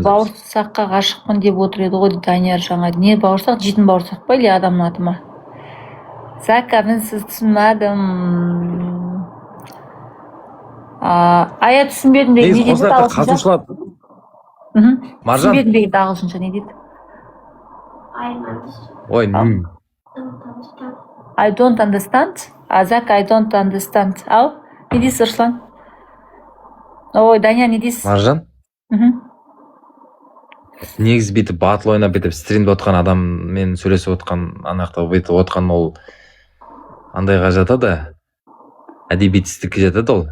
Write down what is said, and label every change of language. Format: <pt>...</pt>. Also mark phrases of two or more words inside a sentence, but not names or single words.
<kk>Бауырсаққа ғашықпын деп отыр еді ғой Данияр жаңа. Не бауырсақ, жейтін бауырсақ па, или адамның аты ма? Зака, мен сіз түсінмедім. Ая түсінбедім бе, не дейді ағылшынша? Маржан. Түсінбедім бе ағылшынша, не дейді? Ой,</kk> <en>I don't understand. Зака, I don't understand.</en> <kk>Ау, не дейсіз, Руслан? Ой, Данияр, не дейсіз? Маржан. Негізі бүйтіп батыл ойнап бүйтіп стримде отқан адаммен сөйлесіп отқан, анақта бүйтіп отқан ол андайға жатады, әдебиетсіздікке жатады ол.</kk>